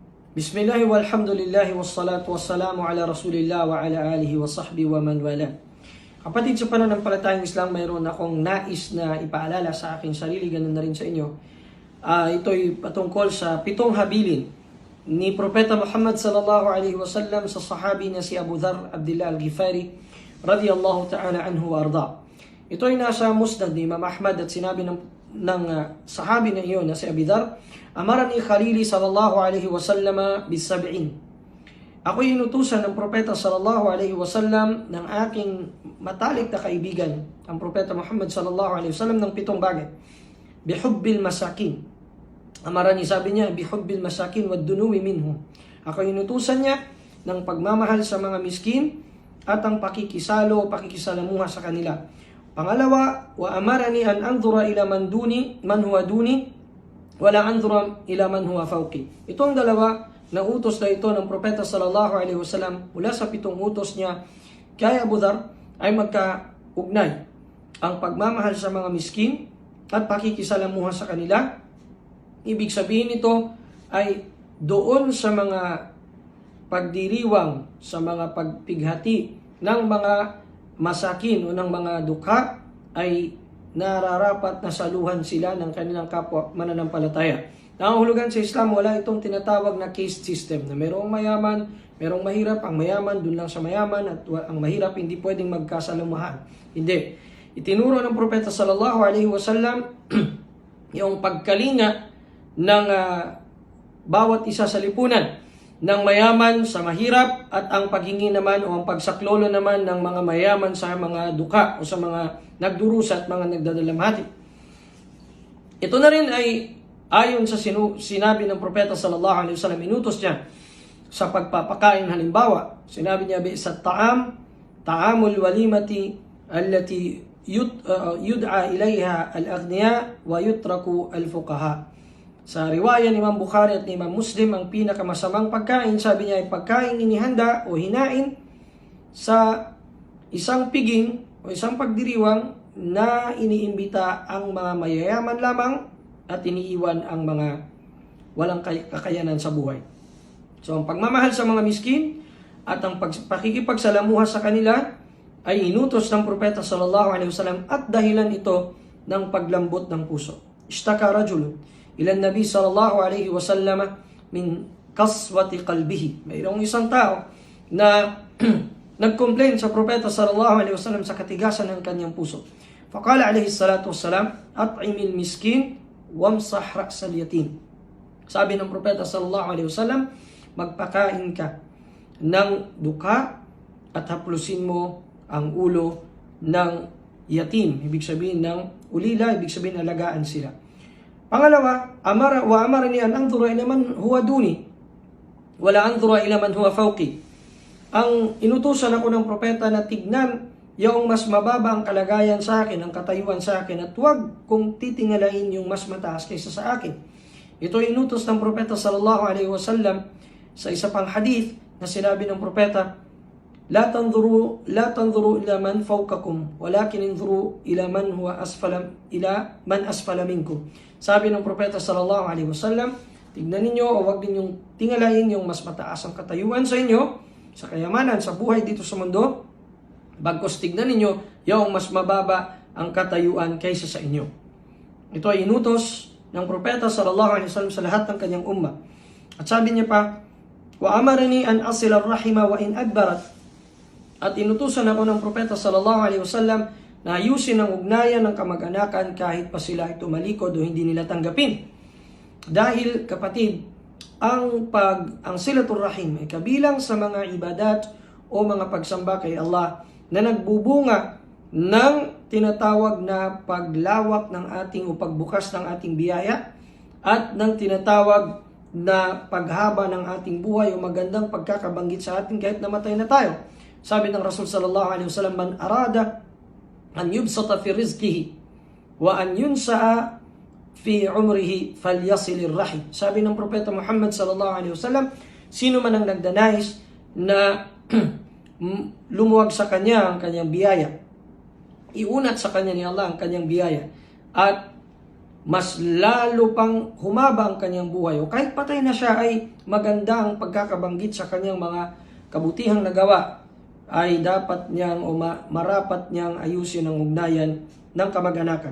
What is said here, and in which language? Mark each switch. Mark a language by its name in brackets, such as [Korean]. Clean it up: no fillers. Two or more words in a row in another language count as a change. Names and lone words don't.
[Arabic] بسم الله والحمد لله والصلاة والسلام على رسول الله وعلى آله وصحبه ومن والاه. [Filipino] Kapatid, sa pananampalatayang Islam, mayroon akong nais na ipaalala sa aking sarili, ganun na rin sa inyo. Ito'y patungkol sa 7 habilin ni Propeta Muhammad [Arabic] صلى الله عليه وسلم [Filipino] sa sahabi na si Abu Dharr Abdullah al-Ghifari [Arabic] رضي الله تعالى عنه وأرضاه. [Filipino] Ito'y nasa musnad ni Imam Ahmad at sinabi ng sahabi na iyon na si Abu Dharr, [Arabic] "أمرني خليلي صلى الله عليه وسلم بسبع." [Filipino] Ako'y inutusan ng Propeta [Arabic] صلى الله عليه وسلم [Filipino] ng aking matalik na kaibigan, ang Propeta Muhammad [Arabic] صلى الله عليه وسلم, [Filipino] ng 7 bagay. [Arabic] بحب المساكين. أمرني, [Filipino] sabi niya, [Arabic] بحب المساكين والدنو منهم. [Filipino] Ako'y inutusan niya ng pagmamahal sa mga miskin at ang pakikisalo, pakikisalamuha sa kanila. Pangalawa, [Arabic] وأمرني أن أنظر إلى من هو دوني ولا أنظر إلى من هو فوقي. [Filipino] Itong dalawa na utos na ito ng Propeta [Arabic] صلى الله عليه وسلم [Filipino] mula sa 7 utos niya kay Abu Dharr ay magkaugnay. Ang pagmamahal sa mga miskin at pakikisalamuha sa kanila. Ibig sabihin nito ay doon sa mga pagdiriwang, sa mga pagpighati ng mga masakin o ng mga dukha, ay nararapat na saluhan sila ng kanilang kapwa mananampalataya. Nangahulugan sa Islam, wala itong tinatawag na [English] caste system [Filipino] na merong mayaman, merong mahirap. Ang mayaman dun lang sa mayaman at ang mahirap hindi pwedeng magkasalamuhan. Hindi. Itinuro ng Propeta [Arabic] صلى الله عليه وسلم [Filipino] yung pagkalinga ng bawat isa sa lipunan, ng mayaman sa mahirap, at ang paghingi naman o ang pagsaklolo naman ng mga mayaman sa mga dukha o sa mga nagdurusa at mga nagdadalamhati. Ito na rin ay ayon sa sinabi ng Propeta [Arabic] صلى الله عليه وسلم, [Filipino] inutos niya sa pagpapakain. Halimbawa, sinabi niya, [Arabic] بئس الطعام طعام الوليمة التي يدعى إليها الأغنياء ويترك الفقهاء. [Filipino] Sa riwaya ni Imam Bukhari at ni Imam Muslim, ang pinakamasamang pagkain, sabi niya, ay pagkain inihanda o hinain sa isang piging o isang pagdiriwang na iniimbita ang mga mayayaman lamang at iniiwan ang mga walang kakayanan sa buhay. So, ang pagmamahal sa mga miskin at ang pakikipagsalamuha sa kanila ay inutos ng Propeta [Arabic] صلى الله عليه وسلم [Filipino] at dahilan ito ng paglambot ng puso. [Arabic] اشتكى رجل إلى النبي صلى الله عليه وسلم من قسوة قلبه. [Filipino] Mayroong isang tao na nag-complain sa Propeta [Arabic] صلى الله عليه وسلم [Filipino] sa katigasan ng kanyang puso. [Arabic] فقال عليه الصلاة والسلام أطعم المسكين وامسح رأس اليتيم. [Filipino] Sabi ng Propeta [Arabic] صلى الله عليه وسلم, [Filipino] magpakain ka ng dukha at haplusin mo ang ulo ng yatim. Ibig sabihin ng ulila, ibig sabihin alagaan sila. Pangalawa, [Arabic] أمرني أن أنظر إلى من هو دوني ولا أنظر إلى من هو فوقي. [Filipino] Ang inutusan ako ng Propeta na tignan yung mas mababa ang kalagayan sa akin, ang katayuan sa akin, at huwag kong titingalain yung mas mataas kaysa sa akin. Ito ay inutos ng Propeta [Arabic] صلى الله عليه وسلم [Filipino] sa isa pang hadith na sinabi ng Propeta, [Arabic] لا تنظروا إلى من فوقكم ولكن انظروا إلى من أسفل منكم. [Filipino] Sabi ng Propeta [Arabic] صلى الله عليه وسلم, [Filipino] tignan ninyo o huwag ninyong tingalain yung mas mataas ang katayuan sa inyo, sa kayamanan, sa buhay dito sa mundo, bagkus tignan ninyo yung mas mababa ang katayuan kaysa sa inyo. Ito ay inutos ng Propeta [Arabic] صلى الله عليه وسلم [Filipino] sa lahat ng kanyang umma. At sabi niya pa, [Arabic] وأمرني أن أصل الرحم وإن أدبرت. [Filipino] At inutusan ako ng Propeta [Arabic] صلى الله عليه وسلم [Filipino] na ayusin ang ugnayan ng kamag-anakan kahit pa sila ay tumalikod o hindi nila tanggapin. Dahil, kapatid, ang [Arabic] صلة الرحم [Filipino] ay kabilang sa mga ibadat o mga pagsamba kay Allah na nagbubunga ng tinatawag na paglawak ng ating o pagbukas ng ating biyaya at ng tinatawag na paghaba ng ating buhay o magandang pagkakabanggit sa atin kahit namatay na tayo. Sabi ng [Arabic] رسول صلى الله عليه وسلم من أراد أن يبسط في رزقه وأن ينسأ في عمره فليصل الرحم. [Filipino] Sabi ng Propeta Muhammad [Arabic] صلى الله عليه وسلم, [Filipino] sino man ang nagdanais na lumuwag sa kanya ang kanyang biyaya, iunat sa kanya ni Allah ang kanyang biyaya, at mas lalo pang humaba ang kanyang buhay. O kahit patay na siya ay maganda ang pagkakabanggit sa kanyang mga kabutihang nagawa, ay dapat niyang o marapat niyang ayusin ang ugnayan ng kamag-anakan.